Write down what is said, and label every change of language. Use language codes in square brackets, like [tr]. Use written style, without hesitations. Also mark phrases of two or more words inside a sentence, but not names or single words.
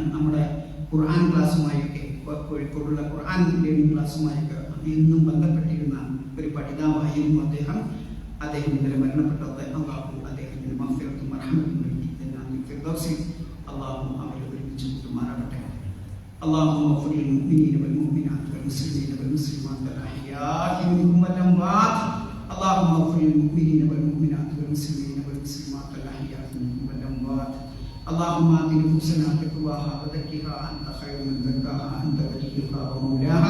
[ml] നമ്മുടെ ഖുർആൻ ക്ലാസ്സുമായൊക്കെ, കോഴിക്കോടുള്ള ഖുർആൻ ലേണിംഗ് ക്ലാസ്സുമായൊക്കെ ഇന്നും ബന്ധപ്പെട്ടിരുന്ന ഒരു പഠിതാവായിരുന്നു അദ്ദേഹം. ഇന്നലെ മരണപ്പെട്ടത്. അല്ലാഹു അദ്ദേഹത്തിന് മഗ്ഫിറത്തും മർഹമത്തും നൽകി [ar] ജന്നാത്തുൽ ഫിർദൗസിൽ [ml] അല്ലാഹു അവരെ ഒരുമിച്ച് കൂട്ടുമാറാവട്ടെ. [ar] اللهم اغفر للمؤمنين والمؤمنات والمسلمين والمسلمات الأحياء منهم والأموات. اللهم اغفر للمؤمنين والمؤمنات والمسلمين والمسلمات الأحياء منهم والأموات. اللهم آت نفوسنا تقواها وزكها أنت خير من زكاها أنت وليها ومولاها.